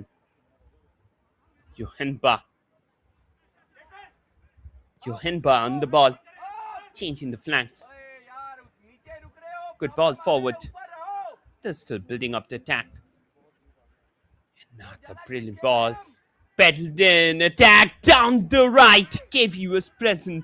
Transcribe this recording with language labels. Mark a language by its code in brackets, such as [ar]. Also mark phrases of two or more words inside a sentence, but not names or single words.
[en] Johanba. Johanba on the ball. Changing the flanks. [hi] यार नीचे रुक रहे हो [en] Good ball forward. [hi] ऊपर रहो [en] They're still building up the attack. Another brilliant ball. Pedaled in. Attack down the right. KV was present.